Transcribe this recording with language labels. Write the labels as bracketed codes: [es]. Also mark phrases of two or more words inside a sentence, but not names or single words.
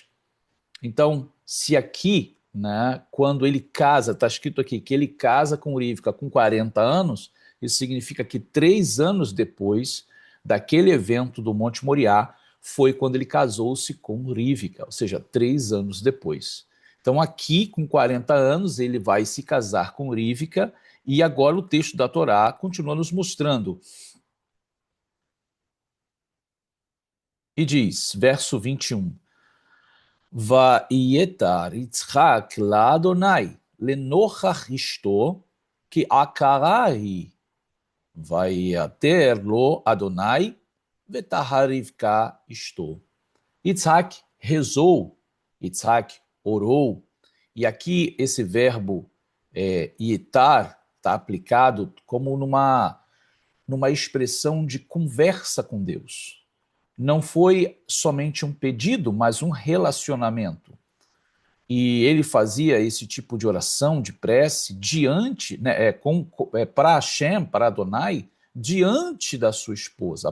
[pt] Então, se aqui, né, quando ele casa, está escrito aqui que ele casa com Rivka com 40 anos, isso significa que 3 anos depois daquele evento do Monte Moriá, foi quando ele casou-se com Rivka, ou seja, 3 anos depois. Então, aqui, com 40 anos, ele vai se casar com Rivka, e agora o texto da Torá continua nos mostrando. E diz, verso 21, [he] ויעתר יצחק לאדני לנכח אשתו כי עקרה היא ויעתר לו אדני ותהר רבקה אשתו. [pt] Yitzhak rezou, Yitzhak orou, e aqui esse verbo ietar está aplicado como numa expressão de conversa com Deus. Não foi somente um pedido, mas um relacionamento. E ele fazia esse tipo de oração, de prece, diante, né, para Hashem, para Adonai, diante da sua esposa.